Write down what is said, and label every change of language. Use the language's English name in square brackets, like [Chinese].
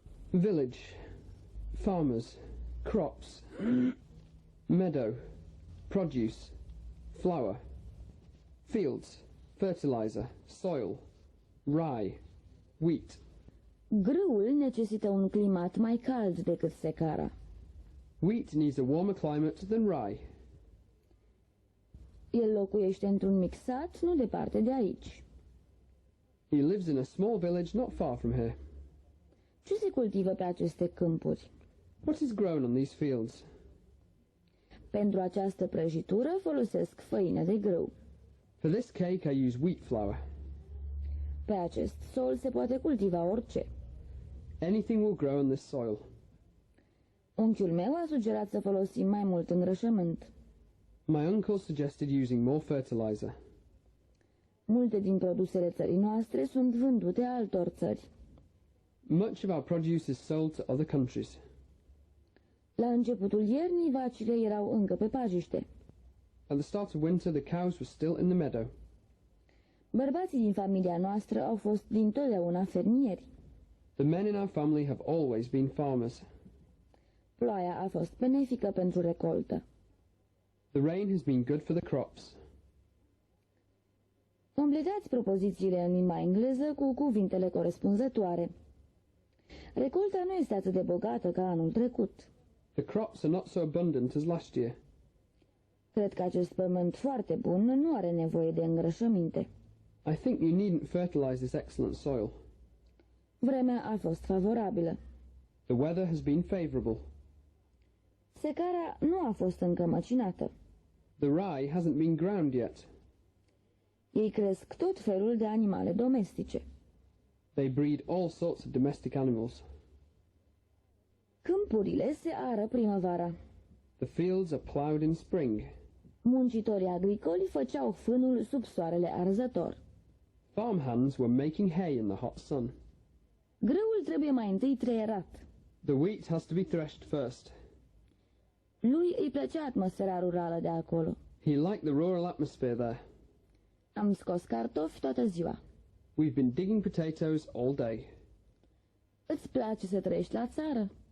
[English] Village. Farmers. Crops. Meadow. Produce. Flower. Fields. Fertilizer. Soil. Rye. Wheat. [Romanian] Grâul necesită un climat mai cald decât secara. [English] Wheat needs a warmer climate than rye. [Romanian] El locuiește într-un mic sat, nu departe de aici. [English] He lives in a small village not far from here. [Romanian] Ce se cultivă pe aceste câmpuri? [English] What is grown on these fields? [Romanian] Pentru această prăjitură folosesc făină de grâu. [English] For this cake I use wheat flour. [Romanian] Pe acest sol se poate cultiva orice. [English] Anything will grow on this soil. [Romanian] Unchiul meu a sugerat să folosim mai mult îngrășământ. [English] My uncle suggested using more fertilizer. [Romanian] Multe din produsele țării noastre sunt vândute altor țări. [English] Much of our produce is sold to other countries. [Romanian] La începutul iernii, vacile erau încă pe pajiște. [English] At the start of winter, the cows were still in the meadow. [Romanian] Bărbații din familia noastră au fost dintotdeauna fermieri. [English] The men in our family have always been farmers. [Romanian] Ploaia a fost benefică pentru recoltă. [English] The rain has been good for the crops. [Romanian] Completați propozițiile în limba engleză cu cuvintele corespunzătoare. Recolta nu este atât de bogată ca anul trecut. [English] The crops are not so abundant as last year. [Romanian] Cred că acest pământ foarte bun nu are nevoie de îngrășăminte. [English] I think you needn't fertilize this excellent soil. [Romanian] Vremea a fost favorabilă. [English] The weather has been favorable. [Romanian] Secara nu a fost încă măcinată. [English] The rye hasn't been ground yet. [Romanian] Ei cresc tot felul de animale domestice. [English] They breed all sorts of domestic animals. [Romanian] Câmpurile se ară primăvara. [English] The fields are plowed in spring. [Romanian] Muncitorii agricoli făceau fânul sub soarele arzător. [English] Farm hands were making hay in the hot sun. [Romanian] Grâul trebuie mai întâi treierat. [English] The wheat has to be threshed first. [Romanian] Lui îi plăcea atmosfera rurală de acolo. [English] He liked the rural atmosphere there. [Romanian] Am scos cartofi toată ziua. [English] We've been digging potatoes all day. [Romanian] Îți place să trăiești la țară?